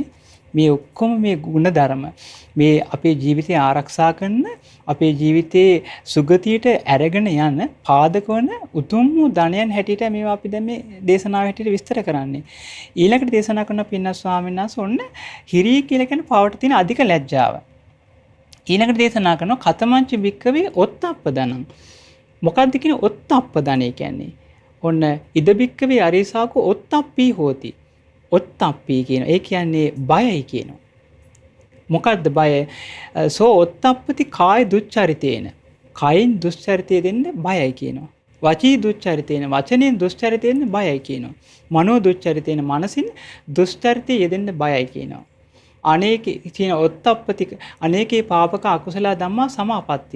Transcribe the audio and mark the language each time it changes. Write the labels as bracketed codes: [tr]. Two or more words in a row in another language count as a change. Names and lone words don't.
[si] මේ ඔක්කොම මේ ගුණධර්ම මේ අපේ ජීවිතය ආරක්ෂා කරන අපේ ජීවිතයේ සුගතියට අරගෙන යන පාදක වන උතුම් ධනයන් හැටියට මේවා අපි දැන් මේ දේශනාව හැටියට විස්තර කරන්නේ. ඊළඟට දේශනා කරන පින්නස් ස්වාමීන් වහන්සේ ඔන්න හිරි කියලා කියන පවට තියෙන අධික ලැජ්ජාව. ඊළඟට දේශනා කරනවා [pi] කතමංච වික්කවේ ඔත්තප්පදනං. [si] මොකක්ද කියන ඔත්තප්පදනය කියන්නේ? [pi] ඔන්න ඉද වික්කවේ අරිසාකෝ ඔත්තප්පී හෝති. [si] ඔත්තප්පී කියන ඒ කියන්නේ බයයි කියනවා. මොකද්ද බය? [pi] සෝ ඔත්තප්පති කාය දුච්චරිතේන. [si] කයින් දුස්චරිතය දෙන්න බයයි කියනවා. [pi] වචී දුස්චරිතේන. [si] වචනෙන් දුස්චරිතය දෙන්න බයයි කියනවා. [pi] මනෝ දුස්චරිතේන. [si] මනසින් දුස්චරිතය යෙදෙන්න බයයි කියනවා. අනේකේ කියන [pi] ඔත්තප්පති අනේකේ පාපක අකුසල ධම්මා සමාපත්තිය.